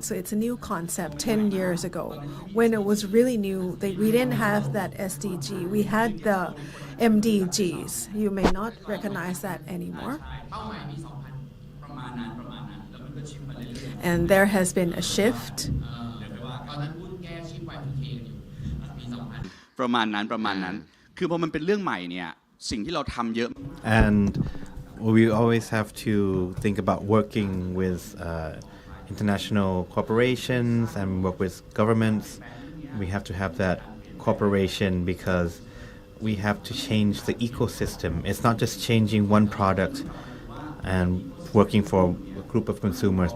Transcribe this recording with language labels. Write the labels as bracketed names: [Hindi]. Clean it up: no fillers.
[English] So it's a new concept 10 years ago. When it was really new, we didn't have that SDG. We had the MDGs. You may not recognize that anymore. And there has been a shift. [Thai] ประมาณนั้นคือพอมันเป็นเรื่องใหม่เนี่ยสิ่งที่เราทำเยอะ [English] And we always have to think about working with international corporations and work with governments. We have to have that cooperation because we have to change the ecosystem. It's not just changing one product and working for a group of consumers.